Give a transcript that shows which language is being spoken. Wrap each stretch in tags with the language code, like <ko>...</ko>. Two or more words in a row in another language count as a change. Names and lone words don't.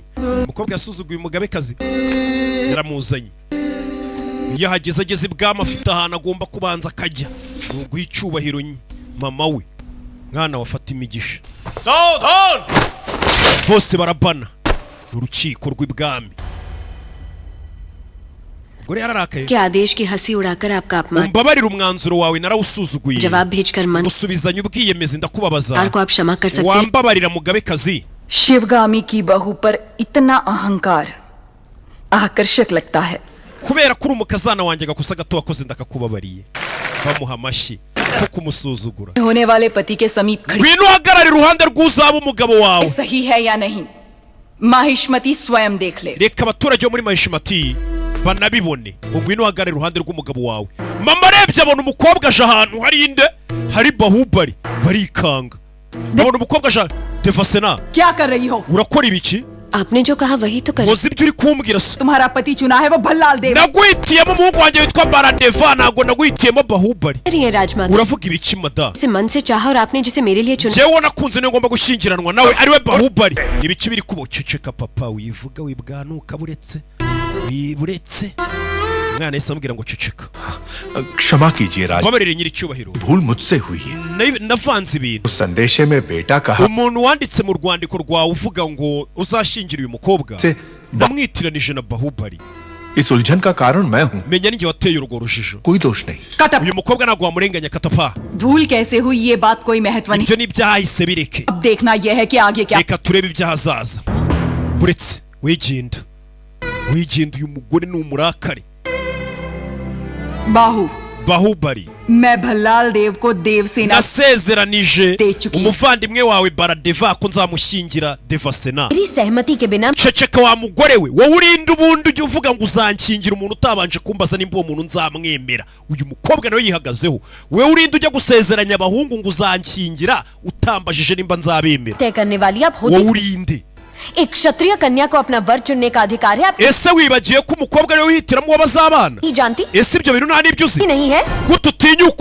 <rw>Umukobwa yasuzuguye umugabekazi. Yaramuzanye. Iyo hageze ageze ibwami afite ahantu agomba kubanza akajya. Nuguha icyubahiro mama we. Mwana wafata imigisha. Bose barabana. Urukiko rw'ibwami.</rw> <hi>क्या आदेश की हंसी उड़ाकर आपका अपमान</hi> <rw>umbabarira umwanzuro wawe narawusuzuguye</rw> <hi>जवाब भेजकर मन</hi> <rw>usubizanye ubwiyemezi ndakubabaza</rw> <hi>को आप क्षमा कर सकते हैं</hi> <rw>wambabarira mugabekazi</rw> <hi>शिवगामी की बहू पर इतना अहंकार आकर्षक लगता है</hi> <rw>kubera kuri umukazana wanjye gakosa gato wakoze ndakakubabariye bamuha amashyi ko kumusuzugura</rw> <hi>होने वाले पति के समीप खड़ी</hi> <rw>ngwino uhagarare iruhande rw'uzaba umugabo wawe</rw> <hi>सही है या नहीं माहिष्मती स्वयं देख ले</hi> <rw>reka abaturage bo muri Mahishmati banabibone ngwino uhagarare iruhande rw'umugabo wawe mama arebye abona umukobwa aje ahantu hari inde hari Baahubali barikanga abona umukobwa aje Devsena</rw> <hi>क्या कर रही हो</hi> <rw>urakora ibiki</rw> <hi>आपने जो कहा वही तो कर</hi> <rw>Muzi ibyo uri kumbwira se</rw> <hi>तुम्हारा पति चुना है वो भल्लाल देव</hi> <rw>naguhitiyemo umuhungu wanjye witwa Baradeva ntabwo naguhitiyemo Baahubali</rw> <hi>ये राजमाता</hi> <rw>uravuga ibiki mada</rw> <hi>से मन से चाहा और आपने जिसे मेरे लिए चुना</hi> <rw>jewe nakunze niyo ngomba gushyingiranwa nawe ariwe Baahubali ibiki biri kuboceceka papa wivuga wibwanuka buretse wiburetse mwana yese ambwira ngo ceceka</rw> <hi>क्षमा कीजिए राज</hi> <rw>babarire nyiri cyubahiro</rw> <hi>भूल मुझसे हुई है</hi> <rw>navanze ibintu</rw> <hi>संदेशे में बेटा कहा</hi> <rw>umuntu wanditse mu rwandiko rwawe uvuga ngo uzashingira uyu mukobwa namwitiranije na Baahubali</rw> <hi>इस उलझन का कारण मैं हूँ</hi> <rw>menya ninjye wateye urwo rujijo</rw> <hi>कोई दोष नहीं</hi> <rw>uyu mukobwa ntabwo wamurenganya katapa</rw> <hi>भूल कैसे हुई ये बात कोई महत्व नहीं</hi> <rw>ibyo ni ibyahise bireke</rw> <hi>अब देखना यह है कि आगे क्या</hi> <rw>reka turebe ibyahazaza buretse wigenda uyu mugore ni umurakari Baahubali</rw> <hi>मैं भल्लाल देव को देवसेना</hi> <rw>nasezeranije umuvandimwe wawe Baradeva ko nzamushyingira Devasena</rw> <hi>मेरी सहमति के बिना</hi> <rw>ceceka wa mugore we wowe urinde ubundi ujye uvuga ngo uzanshyingira umuntu utabanje kumbaza nimba uwo muntu nzamwemera uyu mukobwa nawe yihagazeho wowe urinde ujya gusezeranya abahungu ngo uzanshyingira utambajije nimba nzabemera</rw> <hi>तय करने वाली आप</hi> <rw>wowe urinde</rw> <hi>एक क्षत्रिय कन्या को अपना वर चुनने का अधिकार है आप</hi> <rw>ese wibagiye ko umukobwa nawe wihitiramo uwo bazabana</rw> <hi>नहीं जानती</hi> <rw>ese ibyo bintu nta n'ibyo uzi</rw> <hi>नहीं है</hi> <rw>gute utinyuka</rw>